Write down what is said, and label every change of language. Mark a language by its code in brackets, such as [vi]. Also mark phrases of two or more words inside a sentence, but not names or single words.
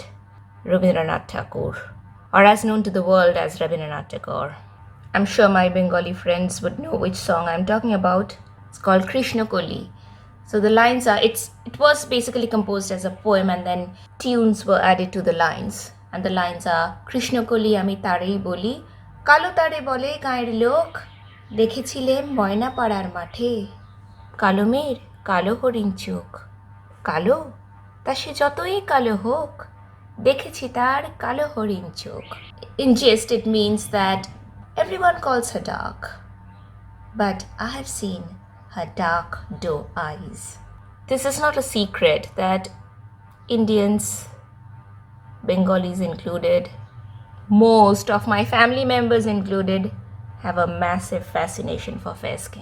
[en] Rabindranath Tagore, or as known to the world as Rabindranath Tagore. I'm sure my Bengali friends would know which song I'm talking about. It's called Krishna Koli. So the lines are, it was basically composed as a poem and then tunes were added to the lines. And the lines are, [bn] কৃষ্ণকলি আমি তারেই বলি, কালো তারে বলে গাঁয়ের লোক, দেখেছিলে ময়না পাড়ার মাঠে কালো মেয়ের কালো হরিণ চোখ কালো তা সে যতই কালো হোক দেখেছি তার কালো হরিণ চোখ. [en] In gist, it means that everyone calls her dark, but I have seen her dark doe eyes. This is not a secret that Indians, Bengalis included, most of my family members included, have a massive fascination for fair skin.